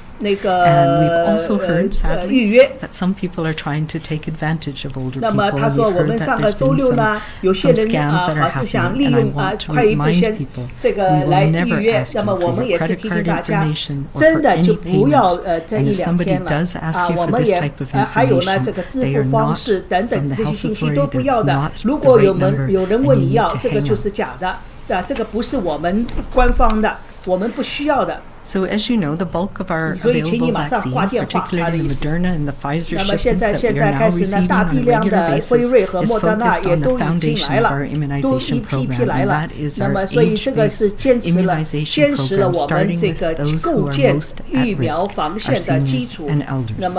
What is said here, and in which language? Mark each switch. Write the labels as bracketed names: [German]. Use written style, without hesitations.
[English] And we've also heard, sadly, that some people are trying to take advantage of older people. And we've heard that there's been some scams that are happening. And I want to remind people, we will never ask you for your credit card information or for any payment. And if somebody does ask you for this type of information, they are not from the health authority. That's not the right number, and you need to hang up. [Chinese] 这个不是我们官方的，我们不需要的。 [English] So as you know, the bulk of our available vaccine, particularly the Moderna and the Pfizer shipments that we are now receiving on a regular basis, is focused on the foundation of our immunization program, and that is our age-based immunization program, starting with those who are most at risk, our seniors and elders.